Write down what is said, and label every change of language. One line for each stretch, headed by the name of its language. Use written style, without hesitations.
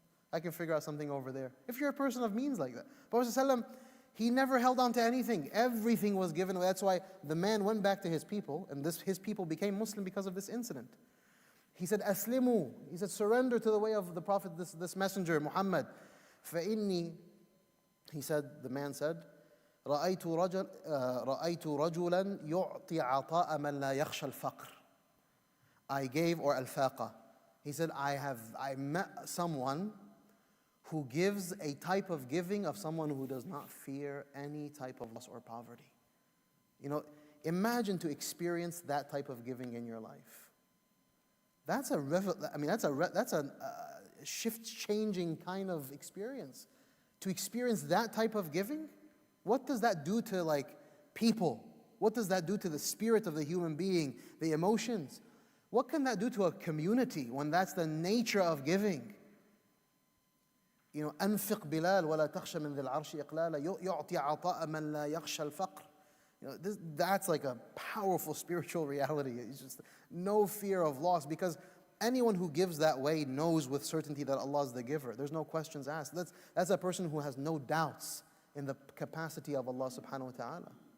English: I can figure out something over there. If you're a person of means like that. Prophet ﷺ, he never held on to anything. Everything was given away. That's why the man went back to his people, and his people became Muslim because of this incident. He said, "Aslimu." He said, surrender to the way of the Prophet, this messenger, Muhammad.
Arabic: فَإِنِّي,
English: he said, the man said,
Arabic: رَأَيْتُ رَجُلًا يُعْطِي عَطَاءَ مَنْ لَا يَخْشَى الْفَقْرِ.
English: I gave, or al-faqa. He said, I met someone who gives a type of giving of someone who does not fear any type of loss or poverty. Imagine to experience that type of giving in your life. That's a shift-changing kind of experience. To experience that type of giving, what does that do to people? What does that do to the spirit of the human being, the emotions? What can that do to a community when that's the nature of giving?
Arabic: أنفق بلال ولا تخشى من ذي العرش إقلالا يعطي عطاء من لا يخشى الفقر.
English: That's like a powerful spiritual reality. It's just no fear of loss, because anyone who gives that way knows with certainty that Allah is the giver. There's no questions asked. That's a person who has no doubts in the capacity of Allah subhanahu wa ta'ala.